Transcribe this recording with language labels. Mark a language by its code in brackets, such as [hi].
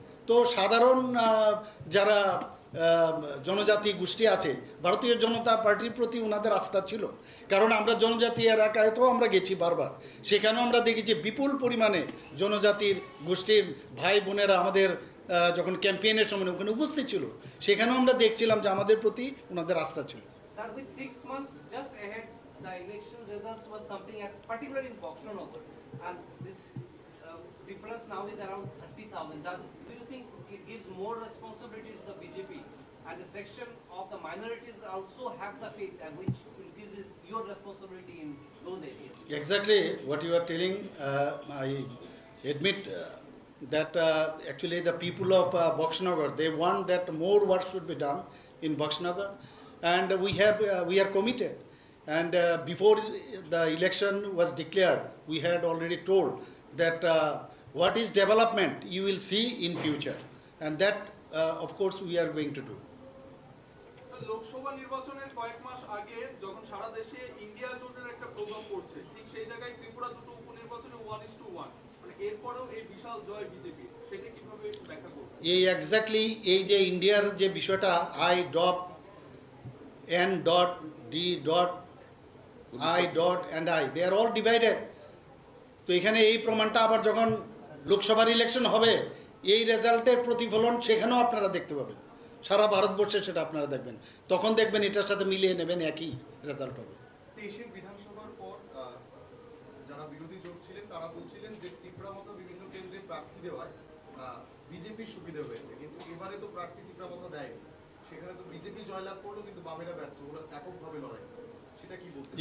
[bn] তো সাধারণ যারা জনজাতি গোষ্ঠী আছে, ভারতীয় জনতা পার্টির প্রতি ওনাদের আস্থা ছিল, কারণ আমরা জনজাতি এলাকায় তো আমরা গেছি বারবার, সেখানেও আমরা দেখেছি বিপুল পরিমাণে জনজাতির গোষ্ঠীর ভাই বোনেরা আমাদের যখন ক্যাম্পেইনের সময় ওখানে উপস্থিত ছিল, সেখানেও আমরা দেখছিলাম যে আমাদের প্রতি ওনাদের আস্থা ছিল। [en] Sir, with 6 months just ahead, the election results was something as particular in Boxanagar, and this difference now is around 30,000. Do you think it gives more responsibility to the BJP, and the section of the minorities also have the faith, and which increases your responsibility in those areas? Exactly what you are telling. I admit that actually the people of Boxanagar, they want that more work should be done in Boxanagar, and we are committed. And before the election was declared, we had already told that what is development you will see in future, and that of course we are going to do. [bn] Lok Sabha নির্বাচনের কয়েক মাস আগে যখন সারা দেশে India জোটের একটা programme করছে, ঠিক সেই জায়গায় ত্রিপুরা দুটো উপনির্বাচনে 1:1, মানে এরপরেও এই বিশাল জয় বিজেপি, সেটা কিভাবে ব্যাখ্যা করবে? এই এক্স্যাক্টলি এই যে ইন্ডিয়ার যে বিষয়টা [en] I dot N dot D dot I dot and I, they are all divided. [bn] তো এখানে এই প্রমাণটা আবার যখন লোকসভার ইলেকশন হবে, এই রেজাল্টের প্রতিফলন সেখানেও আপনারা দেখতে পাবেন, সারা ভারতবর্ষে সেটা আপনারা দেখবেন, তখন দেখবেন এটার সাথে মিলিয়ে নেবেন একই রেজাল্ট হবে। দেশের বিধানসভার পর যারা বিরোধী জোট ছিলেন তারা বলছিলেন যে ত্রিপুরা মতো বিভিন্ন কেন্দ্রে প্রার্থী দেওয়ায় বিজেপির সুবিধা হয়েছে, কিন্তু এবারে তো প্রার্থী ত্রিপুরা মতো দেয়নি, সেখানে তো বিজেপি জয়লাভ করলো কিন্তু বামেরা ব্যর্থ, ওরা এককভাবে লড়াই, সেটা কি বলতে?